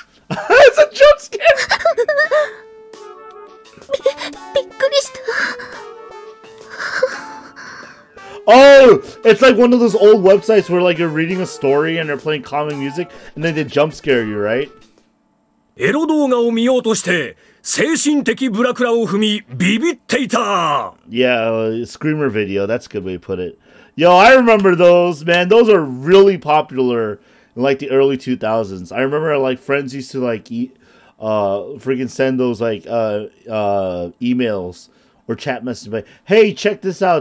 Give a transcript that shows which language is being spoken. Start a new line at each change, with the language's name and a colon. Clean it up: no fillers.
English: It's a jump scare!
Japanese: びっくりした。
English: Oh, it's like one of those old websites where like you're reading a story and they're playing calming music and then they jump scare you, right?
Japanese: エロ動画を見ようとして精神的ブラクラを踏みビビっていた。
English: Yeah, screamer video. That's a good way to put it. Yo, I remember those, man. Those are really popular. in like the early 2000s. I remember like friends used to like freaking send those like emails or chat messages like, "Hey, check this out.